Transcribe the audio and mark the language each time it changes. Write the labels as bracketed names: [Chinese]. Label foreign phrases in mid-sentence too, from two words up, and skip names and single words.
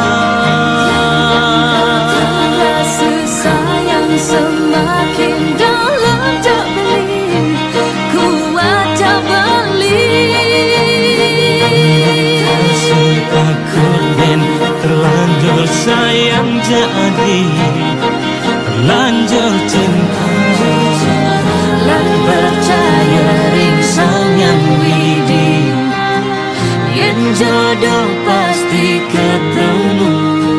[Indonesian] Rasa sayang semakin dalam [Balinese] jak beli, [Indonesian] kuat [Balinese] jak beli. [Indonesian] Rasa takut dan terlanjur sayang jadi, terlanjur cinta. [Balinese] Lan percaya ring [Indonesian] sang yang widi, yang jodoh pasti ketemu.